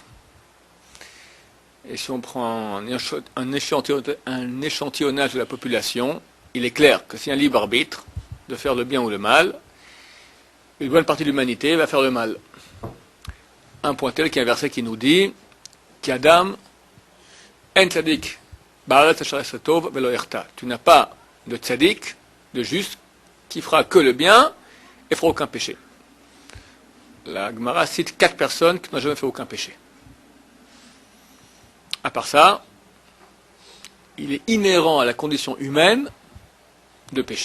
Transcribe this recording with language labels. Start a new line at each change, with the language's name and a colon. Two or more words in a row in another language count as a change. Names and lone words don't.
French: Et si on prend un échantillonnage de la population, il est clair que s'il y a un libre arbitre de faire le bien ou le mal, une bonne partie de l'humanité va faire le mal. Un point tel qu'il y a un verset qui nous dit qu'
Hebrew: אדם אין צדיק בארץ אשר יעשה טוב ולא יחטא.
French: Tu n'as pas de tzadik, de juste, qui fera que le bien et fera aucun péché. La Gemara cite 4 personnes qui n'ont jamais fait aucun péché. À part ça, il est inhérent à la condition humaine de pécher.